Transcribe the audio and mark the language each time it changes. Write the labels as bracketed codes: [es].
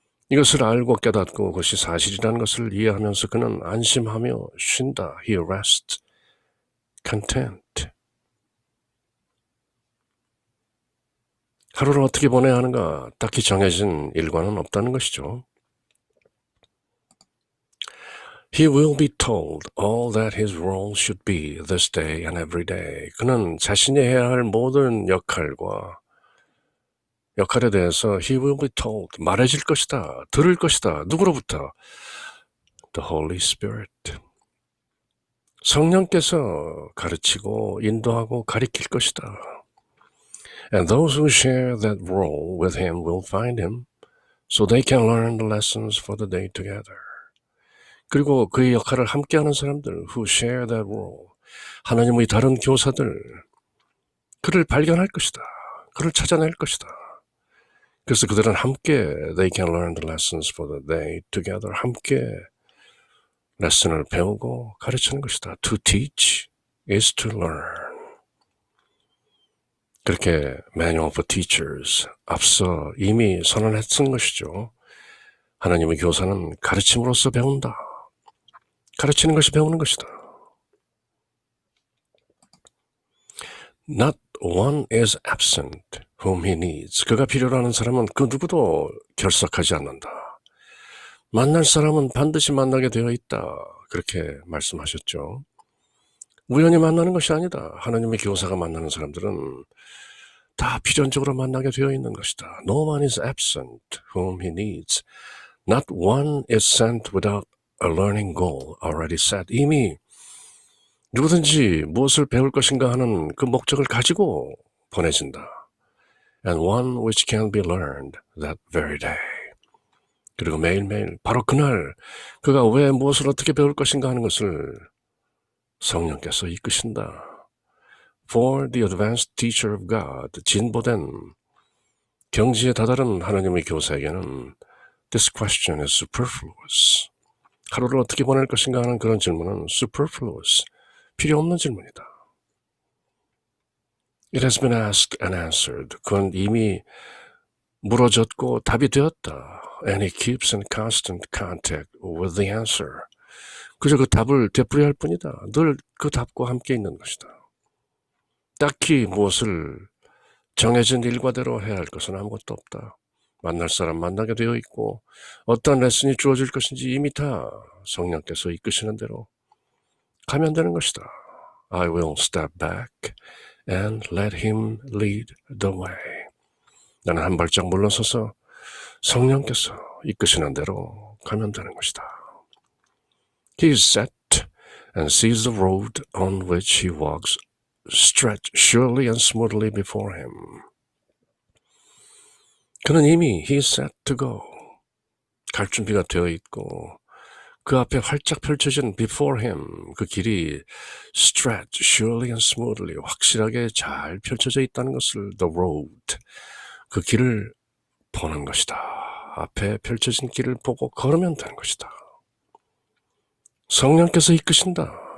[ko] 이것을 알고 깨닫고 그것이 사실이라는 것을 이해하면서 그는 안심하며 쉰다. [en] He rests content. [ko] 하루를 어떻게 보내야 하는가 딱히 정해진 일과는 없다는 것이죠. [en] He will be told all that his role should be this day and every day. [ko] 그는 자신이 해야 할 모든 역할에 대해서 [en] he will be told, [ko] 말해질 것이다, 들을 것이다. 누구로부터? [en] The Holy Spirit. [ko] 성령께서 가르치고 인도하고 가리킬 것이다. [en] And those who share that role with him will find him, so they can learn the lessons for the day together. [ko] 그리고 그의 역할을 함께하는 사람들, [en] who share that role, [ko] 하나님의 다른 교사들, 그를 발견할 것이다. 그를 찾아낼 것이다. 그래서 그들은 함께 [en] they can learn the lessons for the day together. [ko] 함께 레슨을 배우고 가르치는 것이다. [en] To teach is to learn. [ko] 그렇게 Manual for Teachers 앞서 이미 선언했던 것이죠. 하나님의 교사는 가르침으로써 배운다. 가르치는 것이 배우는 것이다. [en] Not one is absent whom he needs. [ko] 그가 필요로 하는 사람은 그 누구도 결석하지 않는다. 만날 사람은 반드시 만나게 되어 있다. 그렇게 말씀하셨죠. 우연히 만나는 것이 아니다. 하나님의 교사가 만나는 사람들은 다 필연적으로 만나게 되어 있는 것이다. [en] No one is absent whom he needs. Not one is sent without a learning goal already set. [ko] 이미 누구든지 무엇을 배울 것인가 하는 그 목적을 가지고 보내진다. [en] And one which can be learned that very day. [ko] 그리고 매일매일 바로 그날 그가 왜 무엇을 어떻게 배울 것인가 하는 것을 성령께서 이끄신다. [en] For the advanced teacher of God, [ko] 진보된 경지에 다다른 하나님의 교사에게는 [en] this question is superfluous. [ko] 하루를 어떻게 보낼 것인가 하는 그런 질문은 superfluous, 필요 없는 질문이다. [en] It has been asked and answered. [ko] 그건 이미 물어졌고 답이 되었다. [en] And he keeps in constant contact with the answer. [ko] 그저 그 답을 되풀이할 뿐이다. 늘 그 답과 함께 있는 것이다. 딱히 무엇을 정해진 일과대로 해야 할 것은 아무것도 없다. 만날 사람 만나게 되어 있고 어떤 레슨이 주어질 것인지 이미 다 성령께서 이끄시는 대로 가면 되는 것이다. [en] I will step back and let him lead the way. [ko] 나는 한 발짝 물러서서 성령께서 이끄시는 대로 가면 되는 것이다. [en] He is set and sees the road on which he walks stretch surely and smoothly before him. [ko] 그는 이미 [en] he is set to go. [ko] 갈 준비가 되어 있고 그 앞에 활짝 펼쳐진 [en] before him [ko] 그 길이 [en] stretch surely and smoothly [ko] 확실하게 잘 펼쳐져 있다는 것을 [en] the road [ko] 그 길을 보는 것이다. 앞에 펼쳐진 길을 보고 걸으면 되는 것이다. 성령께서 이끄신다.